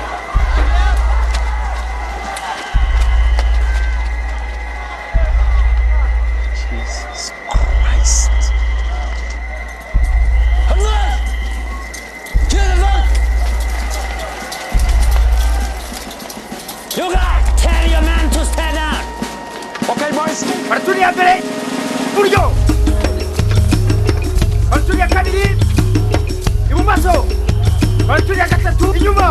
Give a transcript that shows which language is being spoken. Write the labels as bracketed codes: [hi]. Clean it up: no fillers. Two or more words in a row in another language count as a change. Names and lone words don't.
[en] Jesus Christ. You guys, tell your man to stand up. Okay, boys. [rn] Partulia mbere. Buryo. Partulia kabiri. Ibumoso. Partulia gatatu inyuma.